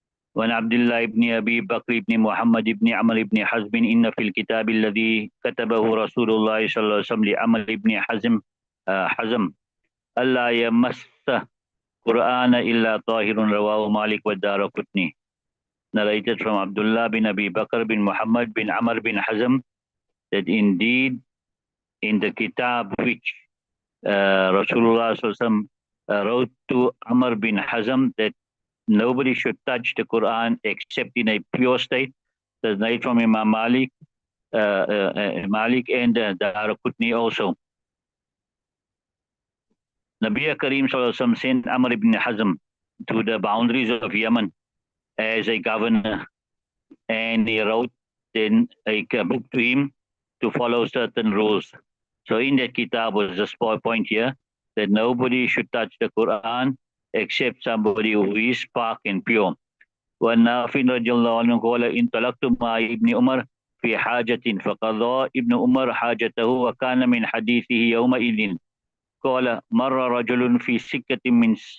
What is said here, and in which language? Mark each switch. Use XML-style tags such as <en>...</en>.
<ar>وعن عبد الله بن أبي بكر بن محمد بن عمرو بن حزم إن في الكتاب الذي كتبه رسول الله صلى الله عليه وسلم لعمر بن حزم ألا يمس قرآن إلا طاهر رواه مالك والدارقطني.</ar> <en>Narrated from Abdullah bin Abi Bakr bin Muhammad bin Amr bin Hazm that indeed in the kitab which Rasulullah sallallahu alaihi wasallam wrote to Amr bin Hazm that nobody should touch the Quran except in a pure state. That's night from Imam Malik, Malik and Daraqutni also. Nabi Kareem Sallallahu Alaihi Wasallam sent Amr ibn Hazm to the boundaries of Yemen as a governor, and he wrote then a book to him to follow certain rules. So in that kitab was the point here that nobody should touch the Quran except somebody who is park and pure.</en> <ar>والنافع رضي الله عنه قال انطلقت مع ابن عمر في حاجة فقضى ابن عمر حاجته وكان من حديثه يومئذ قال مر رجل في سكة من</ar>